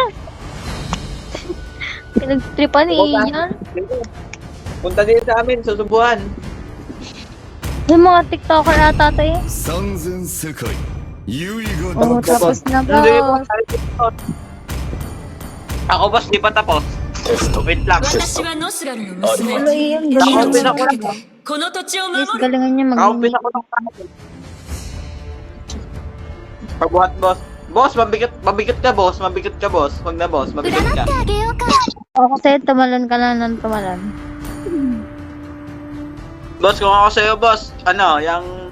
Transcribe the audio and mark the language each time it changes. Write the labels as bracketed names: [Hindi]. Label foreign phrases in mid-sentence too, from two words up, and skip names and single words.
[Filipino] Pinagtripan ni Ian. Punta din sa amin, susubuhan. Yung mga TikToker ata to eh. Oh, tapos na Hindi po, boss. ako boss, di pa tapos. Wait lang. [Japanese] 私はノスラルの娘 [Filipino] Ano Ian? [Japanese] 命 [Filipino] Galing. [Japanese] をかけてこの土地を守 [Filipino] Guys, [Japanese] る [Filipino] galingan niya Kaumpis mag-mute. ako ng panahon. Pagbuhat boss. Boss, mabigat ka boss, mabigat ka boss. Huwag na boss, mabigat ka. O kasi tumalon ka na ng tumalon. Boss, kung ako sa'yo boss, ano, yung...